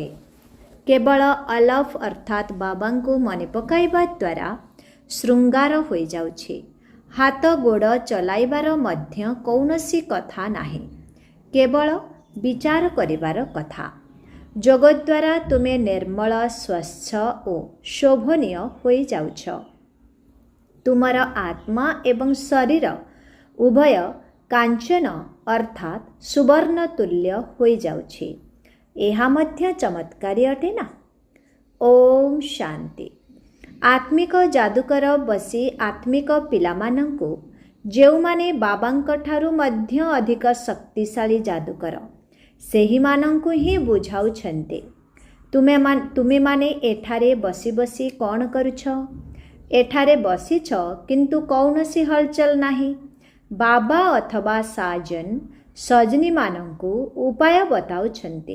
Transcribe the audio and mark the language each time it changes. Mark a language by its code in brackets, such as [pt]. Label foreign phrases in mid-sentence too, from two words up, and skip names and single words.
[or] କେବଳ ଅଲଫ ଅର୍ଥାତ ବାବାଙ୍କୁ ମନେ ପକାଇବା ଦ୍ୱାରା ଶୃଙ୍ଗାର ହୋଇ ଯାଉଛି। ହାତ ଗୋଡ଼ ଚଳାଇବାର ମଧ୍ୟ କୌଣସି କଥା ନାହିଁ, କେବଳ ବିଚାର କରିବାର କଥା। ଯୋଗ ଦ୍ୱାରା ତୁମେ ନିର୍ମଳ, ସ୍ୱଚ୍ଛ ଔର ଶୋଭନୀୟ ହୋଇ ଯାଉଛ। ତୁମର ଆତ୍ମା ଏବଂ ଶରୀର ଉଭୟ କାଞ୍ଚନ ଅର୍ଥାତ ସୁବର୍ଣ୍ଣ ତୁଲ୍ୟ ହୋଇ ଯାଉଛି। ଏହା ମଧ୍ୟ ଚମତ୍କାରୀ ଅଟେ ନା। ଓମ୍ ଶାନ୍ତି। ଆତ୍ମିକ ଯାଦୁକର ବସି ଆତ୍ମିକ ପିଲାମାନଙ୍କୁ ଯେଉଁମାନେ ବାବାଙ୍କ ଠାରୁ ମଧ୍ୟ ଅଧିକ ଶକ୍ତିଶାଳୀ ଯାଦୁକର ସେହି ମାନଙ୍କୁ ହିଁ ବୁଝାଉଛନ୍ତି। ତୁମେ ମାନେ ଏଠାରେ ବସି ବସି କଣ କରୁଛ? ଏଠାରେ ବସିଛ କିନ୍ତୁ କୌଣସି ହଲଚଲ ନାହିଁ। ବାବା ଅଥବା ସାଜନ ସଜନୀ ମାନଙ୍କୁ ଉପାୟ ବତାଉଛନ୍ତି।